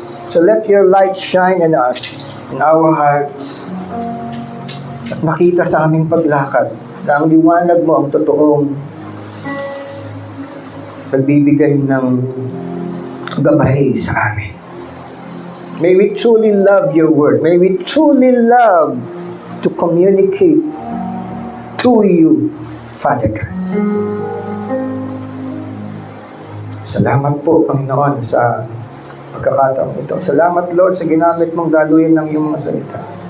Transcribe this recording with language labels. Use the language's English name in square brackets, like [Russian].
[English] So let your light shine in us, in our hearts, [Filipino] at makita sa aming paglakad na ang liwanag mo ang totoong pagbibigay ng gabay sa amin. [English] May we truly love your word. May we truly love to communicate to you, Father God. [Filipino] Salamat po, Panginoon, sa pagkakataong ito. Salamat, Lord, sa ginamit mong daluyan ng iyong mga salita.